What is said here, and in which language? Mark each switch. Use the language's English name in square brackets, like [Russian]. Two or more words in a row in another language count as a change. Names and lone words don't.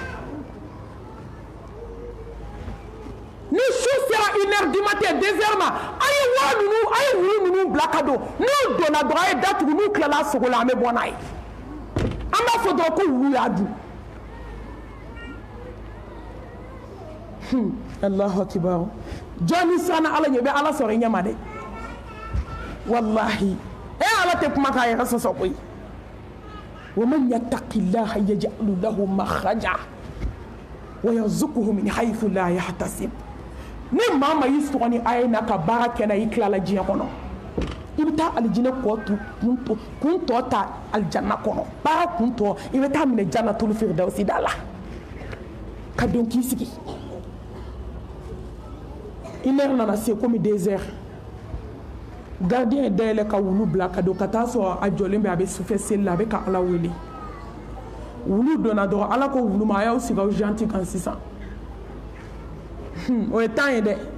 [Bambara] ni su sera 1h [French] du matin [Bambara] 2h ma a ye wulu ninnu bila ka don n'u donna dɔrɔn a ye datugu n'u tilala sogo la an bɛ bɔ n'a ye an b'a fɔ dɔrɔn ko wulu y'a dun [Arabic] الله أكبر [Bambara] jɔn ni siranna Ala ɲɛ i bɛ Ala sɔrɔ i ɲɛ ma dɛ wallahi Ala tɛ kuma k'a yɛrɛ sɔsɔ koyi [Arabic] وَمَن يَتَّقِ اللَّهَ يَجْعَل لَّهُ مَخْرَجًا وَيَرْزُقْهُ مِنْ حَيْثُ لَا يَحْتَسِبُ [Bambara] ni maa ma y'i sɔgɔ ni a ye na ka baara kɛ na i tilala diɲɛ kɔnɔ i bɛ taa alijinɛ kun tɔ ta alijanna kɔnɔ baara kun tɔ i bɛ taa minɛ [Arabic] جنة الفردوس [Bambara] da la ka don k'i sigi 1h nana se komi 2h gardien ye dayɛlɛ ka wulu bila ka don ka taa sɔrɔ a jɔlen bɛ a bɛ sufɛ seli la a bɛ ka Ala wele wulu donna dɔrɔn Ala ko wulu ma a y'aw sigi aw janti kan sisan o ye temps ye dɛ